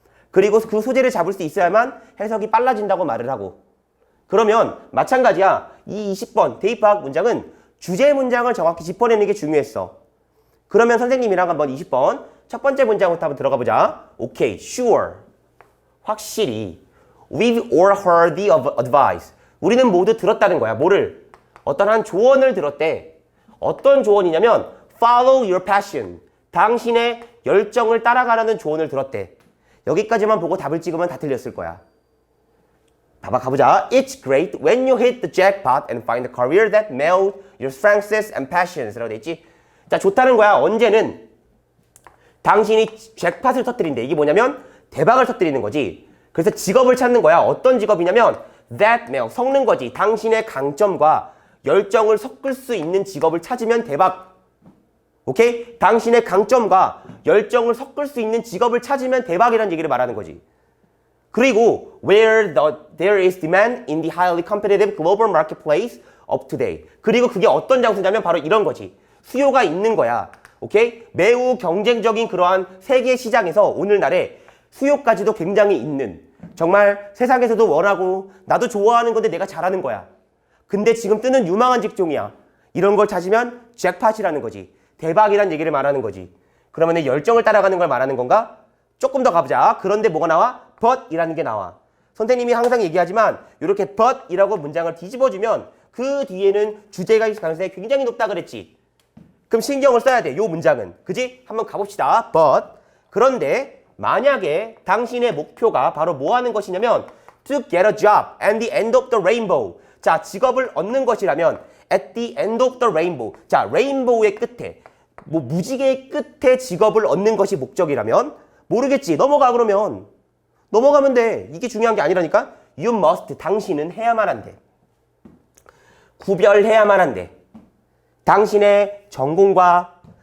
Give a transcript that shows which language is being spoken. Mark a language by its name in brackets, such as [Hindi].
[Korean] 그리고 그 소재를 잡을 수 있어야만 해석이 빨라진다고 말을 하고. 그러면 마찬가지야. 이 20번 대입파악 문장은 주제 문장을 정확히 짚어내는 게 중요했어. 그러면 선생님이랑 한번 20번 첫 번째 문장부터 한번 들어가 보자. 오케이, [English] sure. [Korean] 확실히. [English] We've all heard the advice. [Korean] 우리는 모두 들었다는 거야. 뭐를? 어떤 한 조언을 들었대. 어떤 조언이냐면 [English] follow your passion. [Korean] 당신의 열정을 따라가라는 조언을 들었대. 여기까지만 보고 답을 찍으면 다 틀렸을 거야. 봐봐, 가보자. [English] It's great when you hit the jackpot and find a career that melds your strengths and passions. [Korean] 라고 돼 있지? 자, 좋다는 거야. 언제는 당신이 잭팟을 터뜨린대. 이게 뭐냐면 대박을 터뜨리는 거지. 그래서 직업을 찾는 거야. 어떤 직업이냐면 [English] that melds, [Korean] 섞는 거지. 당신의 강점과 열정을 섞을 수 있는 직업을 찾으면 대박. 오케이? 당신의 강점과 열정을 섞을 수 있는 직업을 찾으면 대박이라는 얘기를 말하는 거지. [English] 그리고 where there is demand in the highly competitive global marketplace of today. [Korean] 그리고 그게 어떤 장소냐면 바로 이런 거지. 수요가 있는 거야. 오케이? 매우 경쟁적인 그러한 세계 시장에서 오늘날에 수요까지도 굉장히 있는, 정말 세상에서도 원하고 나도 좋아하는 건데 내가 잘하는 거야. 근데 지금 뜨는 유망한 직종이야. 이런 걸 찾으면 잭팟이라는 거지. 대박이란 얘기를 말하는 거지. 그러면 내 열정을 따라가는 걸 말하는 건가? 조금 더 가보자. 그런데 뭐가 나와? but 이라는 게 나와. 선생님이 항상 얘기하지만 이렇게 but 이라고 문장을 뒤집어주면 그 뒤에는 주제가 있을 가능성이 굉장히 높다 그랬지. 그럼 신경을 써야 돼. 요 문장은. 그지? 한번 가봅시다. but. 그런데 만약에 당신의 목표가 바로 뭐 하는 것이냐면 [English] to get a job at the end of the rainbow. [Korean] 자, 직업을 얻는 것이라면 [English] at the end of the rainbow. [Korean] 자, 레인보우의 끝에, 뭐 무지개의 끝에 직업을 얻는 것이 목적이라면 모르겠지. 넘어가 그러면. 넘어가면 돼. 이게 중요한 게 아니라니까. [English] You must. [Korean] 당신은 해야만 한대. 구별해야만 한대. 당신의 전공과